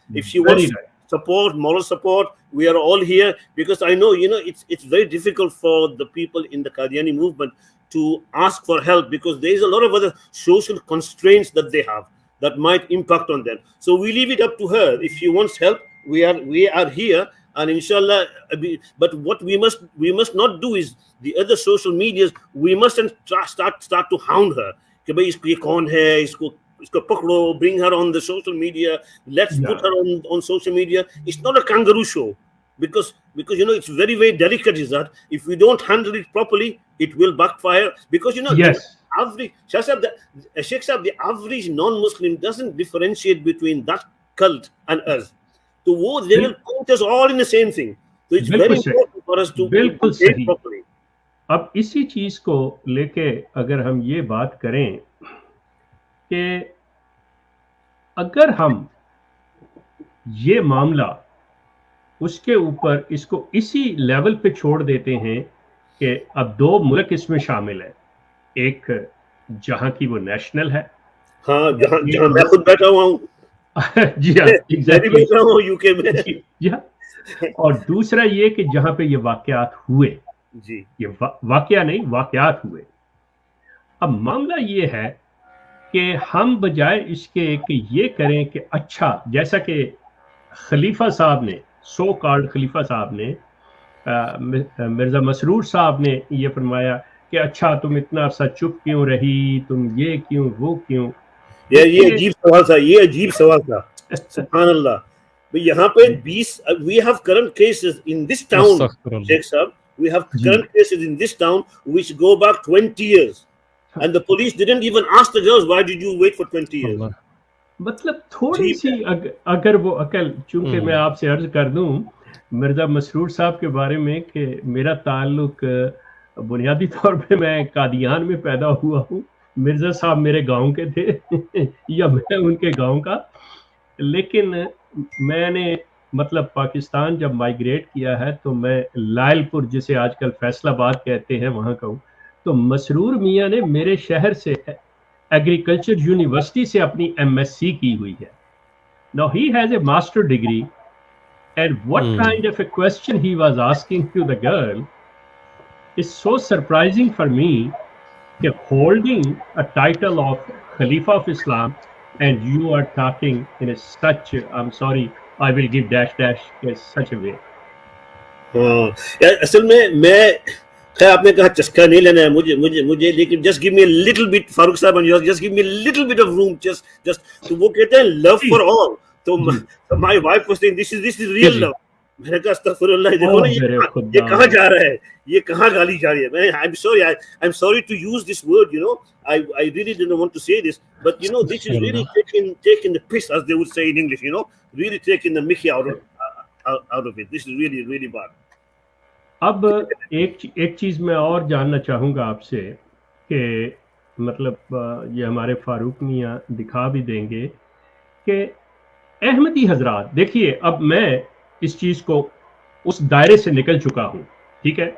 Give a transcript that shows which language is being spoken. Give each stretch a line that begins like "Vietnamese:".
English: If she wants support, moral support, we are all here, because I know it's very difficult for the people in the Qadiani movement to ask for help, because there is a lot of other social constraints that they have that might impact on them. So we leave it up to her. If she wants help, we are here. And inshallah, but what we must not do is the other social medias. We mustn't start to hound her.
Hindi: कि भाई इसको ये कौन है, इसको पकड़ो,
English: bring her on the social media. Let's put her on social media. It's not a kangaroo show, because it's very delicate. Is that if we don't handle it properly, it will backfire. Because yes. Sheikh Saab, the average non-Muslim doesn't differentiate between that cult and us.
Hindi: तो वो
English: they will count us all in the same thing. So it's very important for us to
Hindi: बिल्कुल properly. अब इसी चीज को लेके अगर हम ये बात करें कि अगर हम ये मामला उसके ऊपर इसको इसी लेवल पे छोड़ देते हैं कि अब दो मुल्क इसमें शामिल है, एक जहां की वो नेशनल है, हाँ, जहां मैं खुद बैठा हुआ हूँ जी हाँ, एग्जैक्टली बैठा हूँ यूके में जी हाँ, और दूसरा ये कि जहां पे ये वाकयात हुए जी, ये वाकया नहीं वाकयात हुए। अब मामला ये है कि हम बजाय इसके कि ये करें कि अच्छा, जैसा कि खलीफा साहब ने सो कॉल्ड खलीफा साहब ने मिर्जा मसरूर साहब ने ये फरमाया कि अच्छा तुम इतना अरसा चुप क्यों रही, तुम ये क्यों वो क्यों। ये अजीब सवाल था, ये अजीब सवाल था। सुभान अल्लाह। यहाँ पे
English: 20 we have current cases in this town, Sheikh Sahab, we have current cases in this town which go back 20 years and the police didn't even ask the girls why did you wait for 20 years.
Hindi: मतलब थोड़ी सी अगर वो अकल, चूंकि मैं आपसे अर्ज कर दूं मिर्जा मसरूर साहब के बारे में कि मेरा ताल्लुक बुनियादी तौर पे मैं कादियान में पैदा हुआ हूँ, मिर्जा साहब मेरे गांव के थे या मैं उनके गांव का, लेकिन मैंने मतलब पाकिस्तान जब माइग्रेट किया है तो मैं लायलपुर, जिसे आजकल फैसलाबाद कहते हैं, वहाँ का हूँ। तो मसरूर मियाँ ने मेरे शहर से एग्रीकल्चर यूनिवर्सिटी से अपनी MSc की हुई है।
English: Now he has a master degree and what kind of a question he was asking to the girl is so surprising for me, that holding a title of Khalifa of Islam and you are talking in a such, I'm sorry, I will give dash dash in such a way.
Hindi: यार असल में मैं खैर आपने कहा चस्का नहीं लेना है मुझे लेकिन
English: just give me a little bit, Farooq साहब, just give me a little bit of room, just
Hindi: तो वो कहते हैं
English: love for all, तो my wife was saying this is real love.
Hindi: मैंने कहा अस्तगफिरुल्लाह, देखो ना ये कहाँ जा रहा है, ये कहाँ गाली जा रही है।
English: मैं I'm sorry to use this word, you know, I really didn't want to say this, but you know this is really taking the piss, as they would say in English, you know, really taking the mickey out of it. This is really bad.
Hindi: अब एक चीज मैं और जानना चाहूंगा आपसे कि मतलब ये हमारे फारूक मियाँ दिखा भी देंगे कि अहमदी हजरात, देखिए अब मैं इस चीज को उस दायरे से निकल चुका हूँ, ठीक है।